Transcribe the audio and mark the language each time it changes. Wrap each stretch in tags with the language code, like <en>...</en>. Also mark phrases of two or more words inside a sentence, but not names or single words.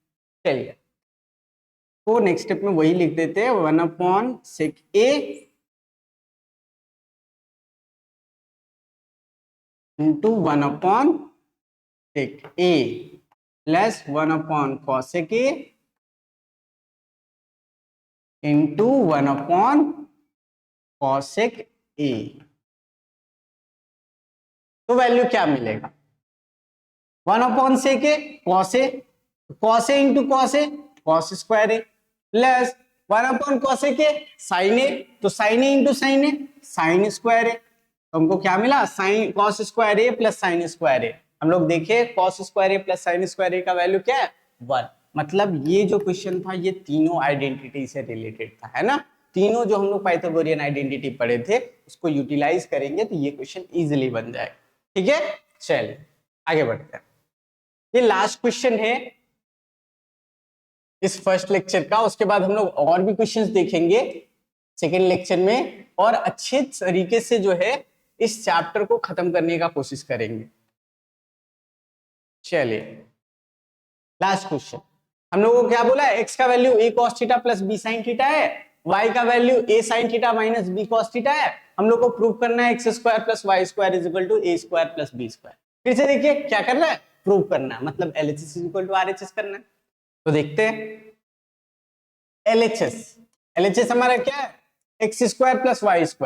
<hi>चलिए, तो</hi> <en>next step</en> <hi>में वही लिख देते हैं</hi> <en>1/sec a into 1/sec a plus 1/cosec a into 1/cosec a.</en> <hi>तो वैल्यू क्या मिलेगा,</hi> <en>1/sec a cos a, cos a into cos a cos² a, plus 1/cosec a sin a,</en> <hi>तो</hi> <en>sin a into sin a sin²a.</en> <hi>तो हमको क्या मिला,</hi> <en>sin cos² a plus sin²a. हम लोग देखे cos² a plus sin² a का वैल्यू क्या है, 1।</en> <hi>मतलब ये जो क्वेश्चन था ये तीनों आइडेंटिटी से रिलेटेड था, है ना। तीनों जो हम लोग</hi> <en>Pythagorean identity</en> <hi>पढ़े थे उसको यूटिलाइज करेंगे तो ये क्वेश्चन इजीली बन जाएगा, ठीक है। चलिए आगे बढ़ते हैं। ये</hi> <en>last question</en> <hi>है इस</hi> <en>first lecture</en> <hi>का, उसके बाद हम लोग और भी क्वेश्चंस देखेंगे</hi> <en>second lecture</en> <hi>में, और अच्छे तरीके से जो है इस चैप्टर को खत्म करने का कोशिश करेंगे। चलिए</hi> <en>last question,</en> <hi>हम लोगों को क्या बोला है, x का वैल्यू</hi> <en>a cos theta plus b sin theta</en> <hi>है, y का वैल्यू</hi> <en>a sin theta minus b cos theta</en> <hi>है। हम लोग को प्रूव करना है</hi> <en>x² plus y² is equal to a² plus b².</en> <hi>फिर से देखिए क्या करना है, प्रूव करना है, मतलब</hi> <en>LHS is equal to RHS</en> <hi>करना है। तो देखते हैं LHS हमारा क्या है,</hi> <en>x² plus y².</en>